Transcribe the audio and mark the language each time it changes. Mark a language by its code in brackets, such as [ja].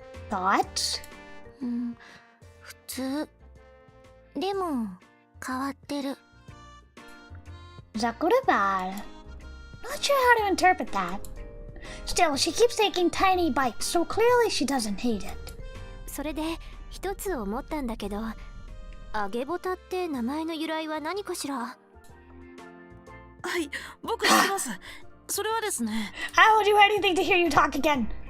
[en] Thoughts? [ja] 普通。でも変わってる。 [en] Is that good or bad? Not sure how to interpret that. Still, she keeps taking tiny bites, so clearly she doesn't hate it. [ja] それで一つ思ったんだけど、揚げボタって名前の由来は何かしら？はい、僕知ってます。それはですね。 [en] I will do anything to hear you talk again.